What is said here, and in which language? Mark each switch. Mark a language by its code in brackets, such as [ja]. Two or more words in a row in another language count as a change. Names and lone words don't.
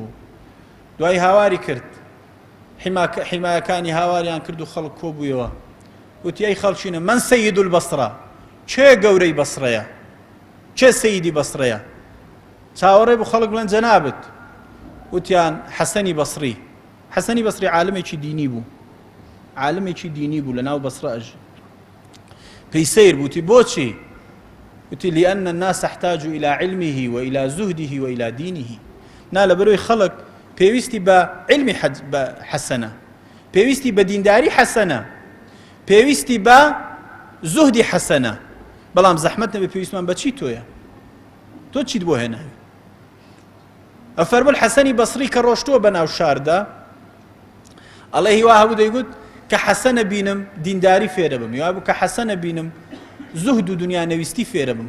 [ckb] دوای هاواری کرد، حیمایەکانی هاواریان کرد و خەڵک کۆبوویەوە، وتی ئەی خەڵچینە من [ar] سەید البەسڕە، [ckb] چێ گەورەی بەسڕەیە، چێ سەیدی بەسڕەیە؟ چاوەڕێ بوو خەڵک بڵێن جەنابەت، وتیان حەسەنی بەسڕی. حەسەنی بەسڕی عالمێکی دینی بوو، عالمێکی دینی بوو لە ناو بەسڕە ئەژ. پێی سەیر بووتی بۆچی؟ [ar] وتی لأن الناس احتاج إلى علمه وإلى زهده وإلى دينه. [ckb] نا لەبەرەوەی خەڵک پێویستی بە علمی حەسەنە، پێویستی بە دینداری حەسەنە، پێویستی بە زوهدی حەسەنە، بەڵام زەحمەت نەبێ پێویستمان بە چی تۆیە؟ تۆ چیت بۆ هێناوی؟ ئەفەرموو حەسەنی بەسڕی کە ڕۆشتووە بە ناو شاردا، ئەڵێ هیوا هەبوو دەیگوت کە حەسەنە بینم دینداری فێرە بم، هیوا بوو کە حەسەنە بینم زوهد و دنیا نەویستی فێرە بم.